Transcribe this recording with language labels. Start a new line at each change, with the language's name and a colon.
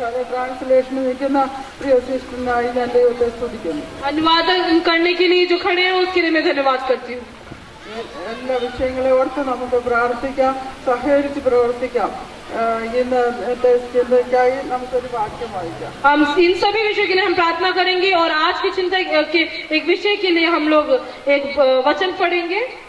Malayalam: Translation നിൽക്കുന്ന പ്രിയ സിസ്റ്ററിനായി ഞാൻ ദൈവത്തെ സ്തുതിക്കുന്നു.
Hindi: अनुवादन करने के लिए जो खड़े हैं उसके लिए मैं धन्यवाद करती हूँ।
Malayalam: എല്ലാ വിഷയങ്ങളെ ഓർത്ത് നമുക്ക് പ്രാർത്ഥിക്കാം, സഹകരിച്ച് പ്രവർത്തിക്കാം. ഇന്നത്തെ ചിന്തയ്ക്കായി നമുക്കൊരു വാക്യം വായിക്കാം.
Hindi: हम इन सभी विषयों के लिए हम प्रार्थना करेंगे और आज की चिंता के एक विषय के लिए हम लोग एक वचन पढ़ेंगे।